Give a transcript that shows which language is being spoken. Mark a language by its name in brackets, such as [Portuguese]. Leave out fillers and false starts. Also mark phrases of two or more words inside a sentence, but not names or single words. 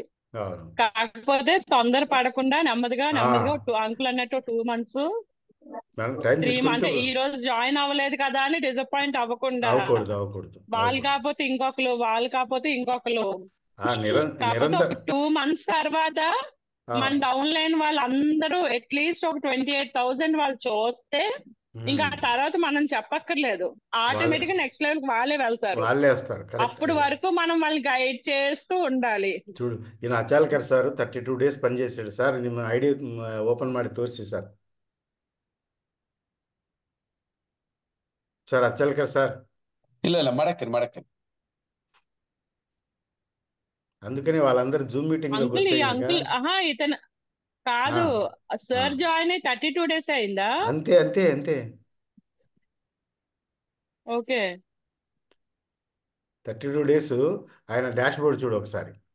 [Telugu] కాకపోతే తొందర పడకుండా నెమ్మదిగా అంకుల్ అన్నట్టు 2 months 3 అంటే ఈ రోజు జాయిన్ అవ్వలేదు కదా అని డిసప్పాయింట్ అవ్వకుండా, వాళ్ళు కాకపోతే ఇంకొకరు, వాళ్ళు కాకపోతే ఇంకొకరు, 2 months తర్వాత మన [English] down line [Telugu] వాళ్ళందరూ అట్లీస్ట్ ఒక 28,000 వాళ్ళు చూస్తే ఇంకా ఆ తర్వాత మనం చెప్పక్కర్లేదు, ఆటోమేటిక్ గా [English] next level [Telugu] వాళ్ళే వెళ్తారు. వాళ్ళే వస్తారు. కరెక్ట్. అప్పటి వరకు మనం వాళ్ళని గైడ్ చేస్తూ ఉండాలి. చూడు, ఈయన అచాల్కర్ సార్ 32 days పనిచేసాడు సార్. [Kannada] ನಿಮ್ಮ ಐಡಿ ಓಪನ್ ಮಾಡಿ ತೋರಿಸಿ ಸರ್. ಸರ್ ಅಚಾಲ್ಕರ್ సార్. ಇಲ್ಲ ಮಾಡಕ್ಕೆ [Telugu] అందుకని వాళ్ళందరూ జూమ్ మీటింగ్ లోకి అంకుల్ వస్తే ఈ కనుక అంకుల్ ఇతను కాదు, సార్ జాయిన్ అయ్యి 32 days అయిందా? అంతే అంతే అంతే. ఓకే. 32 days ఆయన [English] dash board [Telugu] చూడు ఒకసారి.